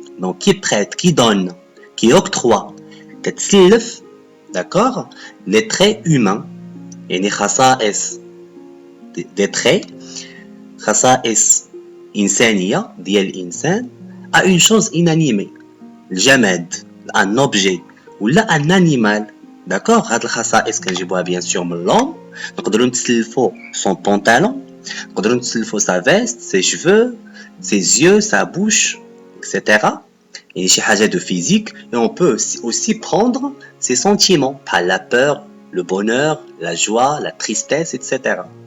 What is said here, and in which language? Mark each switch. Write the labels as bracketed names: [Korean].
[French] Donc qui prête, qui donne, qui octroie. تتسلف d'accord, les traits humains [Arabic] يعني خصائص [French] des traits [Arabic] خصائص إنسانية ديال الإنسان [French] à une chose inanimée [Arabic] الجماد [French] un objet ولا un animal d'accord. [Arabic] هاد الخصائص كنجيبوها [French] bien sûr [Arabic] من l'homme. نقدروا نتسلفوا [French] son pantalon, [Arabic] نقدروا نتسلفوا [French] sa veste, ses cheveux, ses yeux, sa bouche, etc. Il y a des choses de physique et on peut aussi prendre ses sentiments, par la peur, le bonheur, la joie, la tristesse, etc.